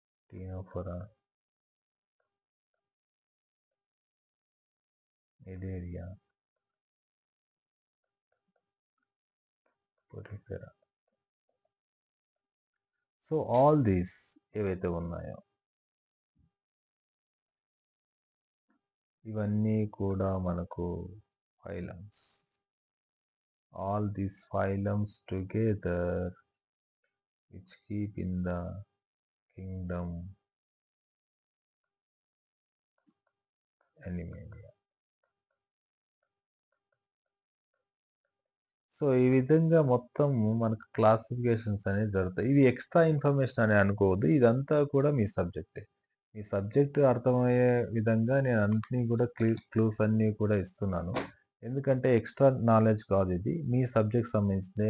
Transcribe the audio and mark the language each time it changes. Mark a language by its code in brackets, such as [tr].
[te] Ctenophora, ఎడేరియా, Porifera. [en] so all these [te] ఏవైతే ఉన్నాయో ఇవన్నీ కూడా మనకు phylums. [en] All these phylums together which keep in the kingdom Animalia. [te] So ఈ విధంగా మొత్తం మనకు క్లాసిఫికేషన్స్ అనేది జరుగుతాయి. ఇది ఎక్స్ట్రా ఇన్ఫర్మేషన్ అని అనుకోవద్దు. ఇదంతా కూడా మీ సబ్జెక్టే. మీ సబ్జెక్ట్ అర్థమయ్యే విధంగా నేను అన్నిటినీ కూడా క్లూస్ అన్నీ కూడా ఇస్తున్నాను. ఎందుకంటే ఎక్స్ట్రా నాలెడ్జ్ కాదు ఇది. మీ సబ్జెక్ట్ సంబంధించింది.